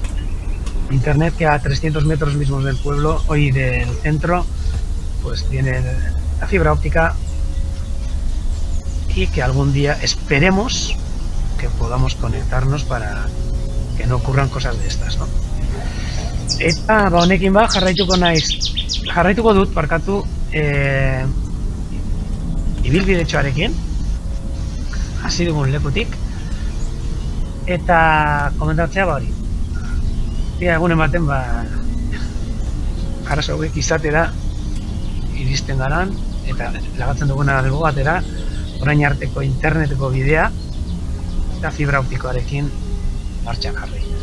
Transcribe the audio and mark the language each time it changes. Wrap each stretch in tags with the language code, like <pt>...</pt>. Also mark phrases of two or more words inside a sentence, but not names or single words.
<es>Internet que a 300 metros mismos del pueblo, hoy del centro, pues tiene la fibra óptica, y que algún día esperemos que podamos conectarnos para que no ocurran cosas de estas, ¿no?</es> <eu>Eta honekin jarraituko dut, barkatu, ibilbidetxoarekin hasi dugun lekutik, eta komentatzea hori. Egunen baten, arazo hauek izatera iristen garan, eta lagatzen duguna albo batera, orain arteko interneteko bidea eta fibra optikoarekin martxan jarri.</eu>